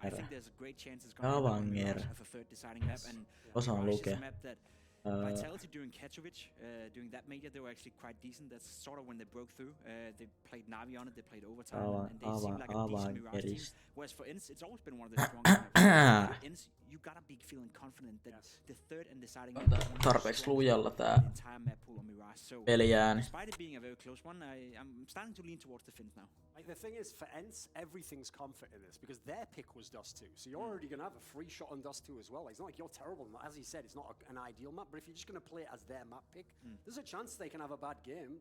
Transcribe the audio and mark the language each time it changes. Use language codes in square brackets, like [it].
[en] I think there's a great chance it's going to be a third deciding map, and Mirage is a map that Vitality during Katowice, during that major, they were actually quite decent. That's sort of when they broke through. They played Navi on it, they played overtime, and they seemed like a decent Mirage team. Whereas for Ence, it's always been one of the strongest maps. Ence, you gotta be feeling confident that the third and deciding map [fi] Tarpeeksi lujalla tää peliääni. [en] Despite it being a very close one, I'm starting to lean towards the Finns now. Like the thing is, for Ence, everything's comfort in this because their pick was Dust 2, so you're already gonna have a free shot on Dust 2 as well. Like, it's not like you're terrible. As he said, it's not an ideal map, but if you're just gonna play it as their map pick, there's a chance they can have a bad game.